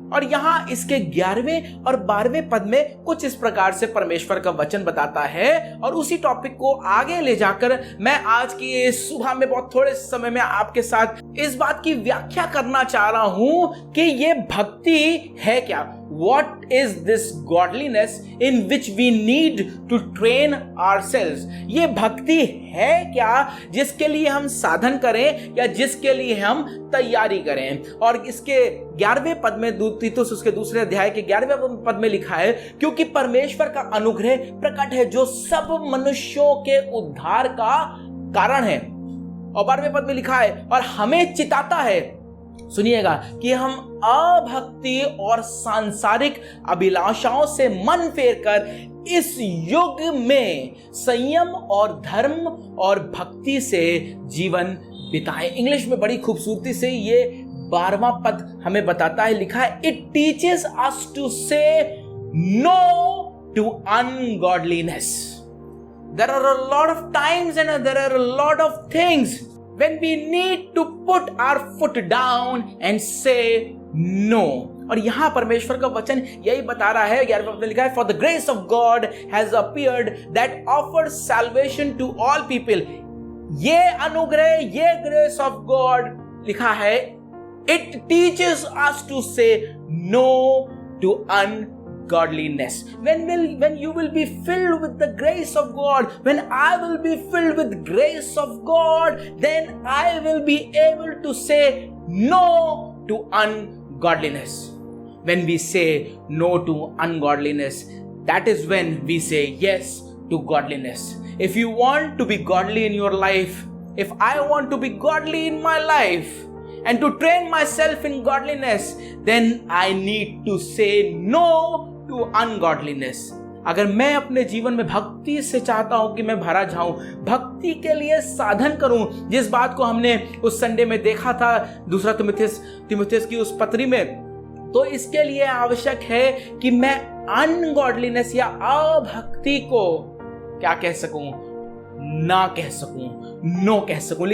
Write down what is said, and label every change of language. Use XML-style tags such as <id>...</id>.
<hi>और यहां इसके 11वें और 12वें पद में कुछ इस प्रकार से परमेश्वर का वचन बताता है। और उसी टॉपिक को आगे ले जाकर मैं आज की इस सुबह में बहुत थोड़े समय में आपके साथ इस बात की व्याख्या करना चाह रहा हूं कि ये भक्ति है क्या।</hi> <en>What is this godliness in which we need to train ourselves?</en> <hi>ये भक्ति है क्या जिसके लिए हम साधन करें या जिसके लिए हम तैयारी करें। और इसके 11वें पद में तीतुस उसके 2 अध्याय के 11वें पद में लिखा है, क्योंकि परमेश्वर का अनुग्रह प्रकट है जो सब मनुष्यों के उद्धार का कारण है। और 12वें पद में लिखा है, और हमें चिताता है, सुनिएगा, कि हम अभक्ति और सांसारिक अभिलाषाओं से मन फेरकर इस युग में संयम और धर्म और भक्ति से जीवन बिताएं। इंग्लिश में बड़ी खूबसूरती से ये 12वां पद हमें बताता है, लिखा है,</hi> <en>It teaches us to say no to ungodliness. There are a lot of times and there are a lot of things when we need to put our foot down and say no।</en> <hi>और यहां परमेश्वर का वचन यही बता रहा है, 11वें पद में लिखा है,</hi> <en>for the grace of God has appeared that offers salvation to all people।</en> <hi>ये अनुग्रह, ये</hi> <en>grace of God</en> <hi>लिखा है,</hi> <en>It teaches us to say no to ungodliness. When you will be filled with the grace of God, when I will be filled with grace of God, then I will be able to say no to ungodliness. When we say no to ungodliness, that is when we say yes to godliness. If you want to be godly in your life, if I want to be godly in my life and to train myself in godliness, then I need to say no to ungodliness.</en> <hi>अगर मैं अपने जीवन में भक्ति से चाहता हूं कि मैं भरा जाऊं, भक्ति के लिए साधन करूं, जिस बात को हमने उस संडे में देखा था दूसरा तीमुथियुस की उस पत्री में, तो इसके लिए आवश्यक है कि मैं अनगॉडलीनेस या अभक्ति को क्या कह सकूं, ना कह सकूं, नो कह सकूं।</hi>